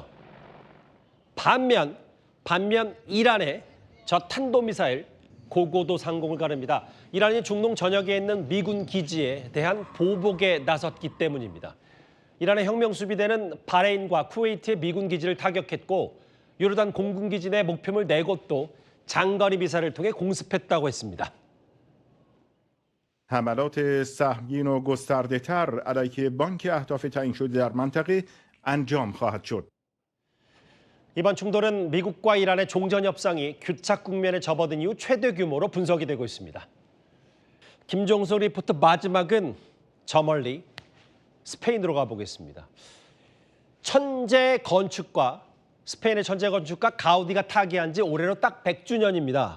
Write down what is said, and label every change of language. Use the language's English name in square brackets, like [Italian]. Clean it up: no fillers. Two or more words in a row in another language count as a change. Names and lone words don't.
[Korean] 반면 이란의 저 탄도미사일 고고도 상공을 가릅니다. 이란이 중동 전역에 있는 미군 기지에 대한 보복에 나섰기 때문입니다. 이란의 혁명수비대는 바레인과 쿠웨이트의 미군 기지를 타격했고 요르단 공군기지 내 목표물 4곳도 장거리 미사일을 통해 공습했다고 했습니다. [Persian] حملات سهمگین و گسترده‌تر علیه بانک اهداف تعیین شده در منطقه انجام خواهد شد. [Korean] 이번 충돌은 미국과 이란의 종전 협상이 교착 국면에 접어든 이후 최대 규모로 분석이 되고 있습니다. 김종석 리포터 마지막은 저 멀리 스페인으로 가보겠습니다. 천재 건축가, 스페인의 천재 건축가 가우디가 타계한 지 올해로 딱 100주년입니다.